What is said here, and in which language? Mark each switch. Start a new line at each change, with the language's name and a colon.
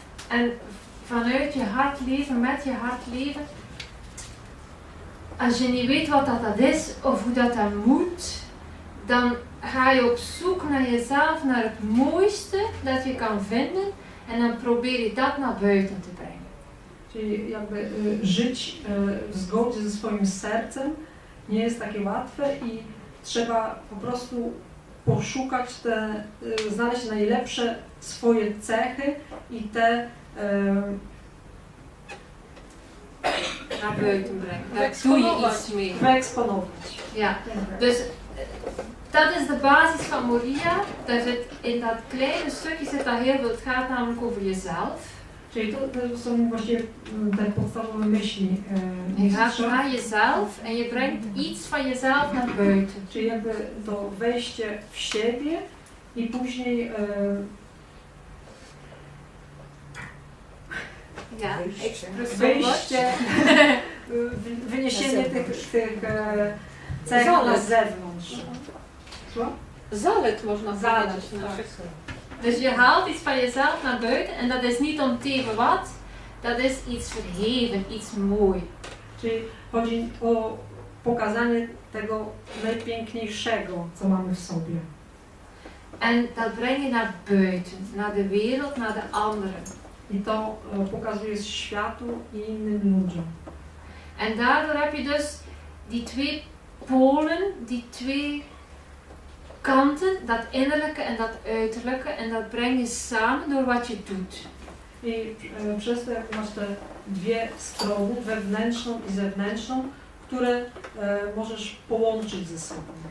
Dutch: En vanuit je hart leven, met je hart leven. Als je niet weet wat dat is of hoe dat moet, dan ga je op zoek naar jezelf, naar het mooiste dat je kan vinden en dan probeer je dat naar buiten te brengen.
Polish: Czyli jakby żyć w zgodzie ze swoim sercem nie jest takie łatwe i trzeba po prostu poszukać znaleźć najlepsze swoje cechy i te
Dutch: Naar buiten brengen. Daar doe je iets mee.
Polish: wyeksponować.
Dutch: Ja, dus dat is de basis van Moria. Daar zit, in dat kleine stukje zit dat heel veel. Het gaat namelijk over jezelf.
Polish: Czyli to są właściwie te podstawowe myśli
Dutch: Je gaat
Polish: mistrza.
Dutch: naar jezelf en je brengt iets van jezelf naar buiten.
Polish: Czyli jakby to wejście w siebie i później
Dutch: Ja,
Polish: wyjście, wyniesienie tych cech na zewnątrz. Co? Zalet można Zalet, powiedzieć na tak. przykład.
Dutch: Dus je haalt iets van jezelf naar buiten en dat is niet om tegen wat, dat is iets verheven, iets mooi.
Polish: Czyli chodzi o pokazanie tego najpiękniejszego, co mamy w sobie.
Dutch: En dat breng je naar buiten, naar de wereld, naar de anderen.
Polish: I to pokazuje światu i innym ludziom.
Dutch: En daardoor heb je dus die twee polen, die twee kanten, dat innerlijke en dat uiterlijke, en dat breng je samen door wat je doet.
Polish: I przez to, jak masz te dwie strony, wewnętrzną i zewnętrzną, które możesz połączyć ze sobą.